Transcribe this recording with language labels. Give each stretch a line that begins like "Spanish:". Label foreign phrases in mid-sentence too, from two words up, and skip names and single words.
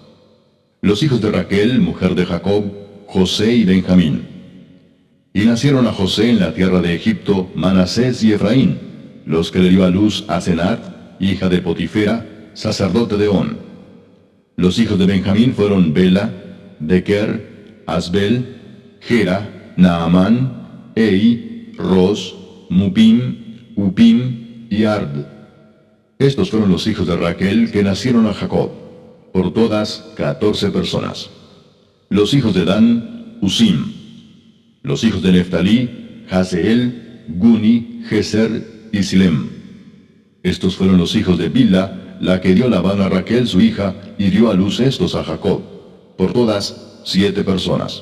Spanish: Los hijos de Raquel, mujer de Jacob: José y Benjamín. Y nacieron a José en la tierra de Egipto Manasés y Efraín, los que le dio a luz a Senat, hija de Potifera, sacerdote de On. Los hijos de Benjamín fueron Bela, Bequer, Asbel, Gera, Naamán, Ei, Ros, Mupim, Upim y Ard. Estos fueron los hijos de Raquel que nacieron a Jacob, por todas 14 personas. Los hijos de Dan: Usim. Los hijos de Neftalí: Haseel, Guni, Geser y Silem. Estos fueron los hijos de Bilha, la que dio Labán a Raquel su hija, y dio a luz estos a Jacob, por todas 7 personas.